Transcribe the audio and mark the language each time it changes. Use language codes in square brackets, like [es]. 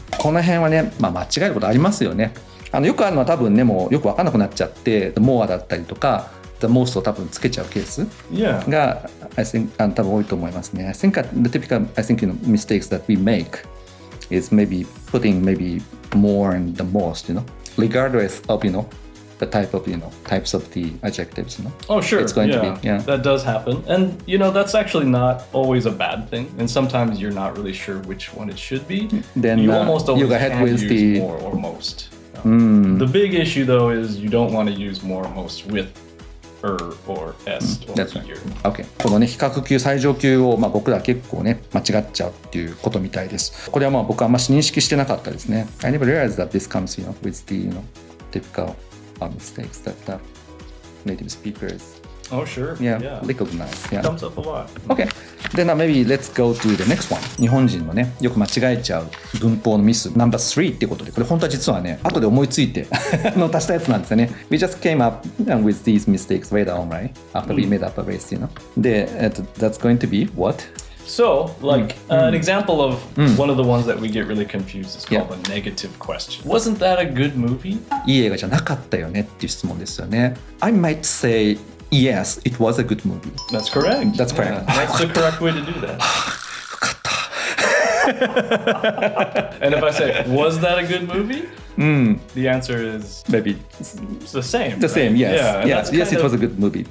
[ja] この辺はね、間違えることありますよね。よくあるのは多分ねもうよく分かんなくなっちゃって the more だったりとか the most を多分つけちゃうケースが、 [en] I think [ja] 多分多いと思いますね。 [en] I think the typical mistakes that we make is maybe putting maybe more and the most, regardless of the type of types of the adjectives. Oh, sure. It's going to be that does happen, and that's actually not always a bad thing. And sometimes you're not really sure which one it should be. Then you almost always go ahead can with use more or most. The big issue though is you don't want to use more or most with or s or That's right. here. Okay. [ja] このね比較級最上級を僕ら結構ね間違っちゃうっていうことみたいです。これは僕はあんまり認識してなかったですね。 [en] I never realized that this comes with the typical mistakes that native speakers Oh, sure. recognize. It comes up a lot. Okay. Then maybe let's go to the next one. [ja] 日本人のねよく間違えちゃう文法のミス No.3 っていうことでこれ本当は実はね後で思いついて足したやつなんですよね。 [en] We just came up with these mistakes later on, right? After we made up a list, で、that's going to be what? So, an example of one of the ones that we get really confused is called a negative question. Wasn't that a good movie? [ja] いい映画じゃなかったよねっていう質問ですよね。 [en] I might say yes, it was a good movie. That's correct. That's correct. That's the correct way to do that. [ja] よかった。 [en] And if I say, was that a good movie? The answer is maybe the same. The same, yes. Yes, it was a good movie.